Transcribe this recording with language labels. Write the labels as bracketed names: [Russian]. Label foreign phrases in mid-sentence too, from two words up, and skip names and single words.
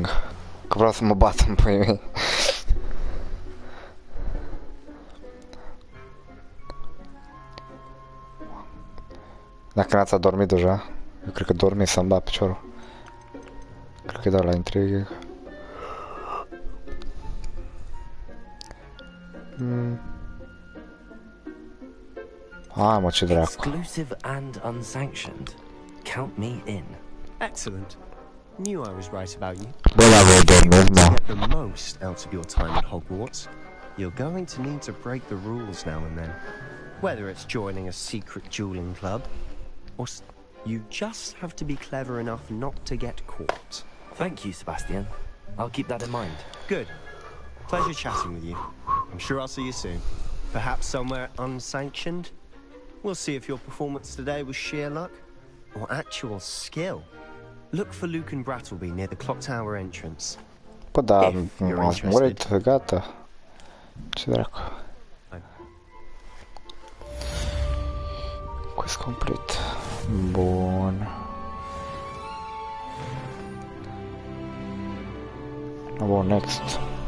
[Romanian] Că vreau să mă bat în puii mei. Dacă n-ați adormit deja, eu cred că dormi să-mi bat piciorul. Cred că dau la intriguing. Ah, mă, ce dracu. [English] Exclusive and unsanctioned. Count me in. excellent. Knew I was right about you. [Romanian] Bă, la voi dormiți, [English] To [Romanian] mă. [English] get the most out of your time at Hogwarts, you're going to need to break the rules now and then. Whether it's joining a secret dueling club, or you just have to be clever enough not to get caught. Thank you, Sebastian. I'll keep that in mind. Good. Pleasure chatting with you. I'm sure I'll see you soon. Perhaps somewhere unsanctioned? We'll see if your performance today was sheer luck or actual skill. Look for Luke and Brattleby near the clock tower entrance. [Romanian] Bă, da, [English] If you're [Romanian] m-ați murit, gata. Ce dracu. [English] Quest complete. [Romanian] Bun. Bun, next.